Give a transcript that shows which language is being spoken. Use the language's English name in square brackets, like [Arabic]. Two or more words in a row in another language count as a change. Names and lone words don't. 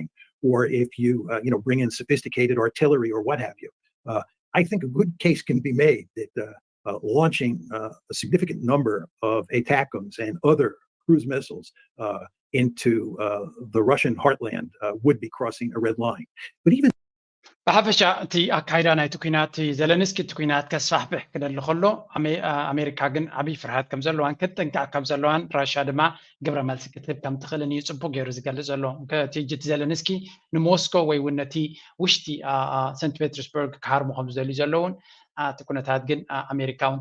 [English] Or if you, bring in sophisticated artillery or what have you. I think a good case can be made that launching a significant number of ATACMS and other cruise missiles into the Russian heartland would be crossing a red line. But even [Tigrinya] ብሓፈሻ እቲ ኣካይዳ ናይቲ ኩናት ዘለንስኪ እቲ ኩናት ከስፋሕፍሕ ክደሊ ከሎ ኣሜሪካ ግን ዓብይ ፍርሃት ከም ዘለዋን ክትጥንቀቕ ከም ዘለዋን ራሻ ድማ ግብረ መልሲ ክትህብ ከም ትኽእልን እዩ ፅቡቅ ገይሩ ዝገልፅ ዘሎ እቲ እቲ ዘለንስኪ ንሞስኮ ወይ እውን ነቲ ውሽጢ ሰንት ፔተርስበርግ ክሃርሙ ከም ዝደልዩ ዘለውን እቲ ኩነታት ግን ኣሜሪካ እውን